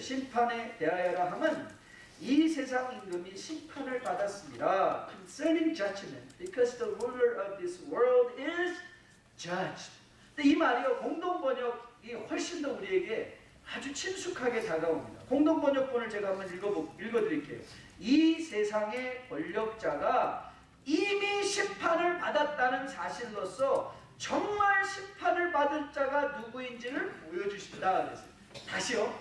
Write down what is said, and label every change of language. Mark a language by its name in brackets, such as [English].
[Korean] 심판에 대하여라 함은 이 세상 임금이 심판을 받았습니다. [English] Concerning judgment, because the ruler of this world is judged. [Korean] 근데 이 말이요 공동 번역이 훨씬 더 우리에게 아주 친숙하게 다가옵니다. 공동 번역본을 제가 한번 읽어드릴게요. 이 세상의 권력자가 이미 심판을 받았다는 사실로서 정말 심판을 받을 자가 누구인지를 보여주신다 그랬어요. 다시요.